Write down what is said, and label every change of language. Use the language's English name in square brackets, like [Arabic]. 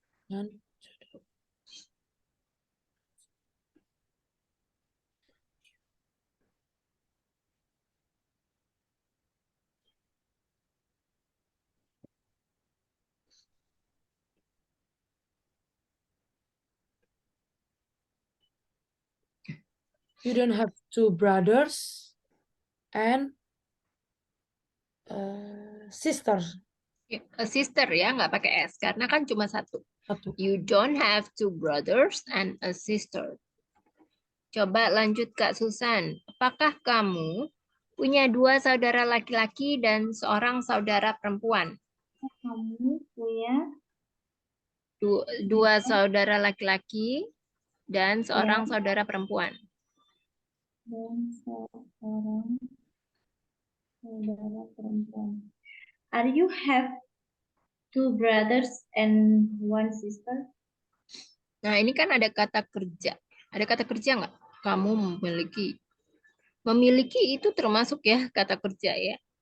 [English] Dan you don't have 2 brothers and sisters. A sister [Indonesian] ya, nggak pakai S karena kan cuma satu. Satu. [English] You don't have 2 brothers and a sister. [Indonesian] Coba lanjut Kak Susan. Apakah kamu punya 2 saudara laki-laki dan seorang saudara perempuan? Kamu punya 2 saudara laki-laki dan seorang saudara perempuan. dan seorang saudara perempuan. [English] Are you have 2 brothers and 1 sister? [Indonesian] Nah, ini kan ada kata kerja. Ada kata kerja nggak? Kamu memiliki. Memiliki itu termasuk ya kata kerja ya.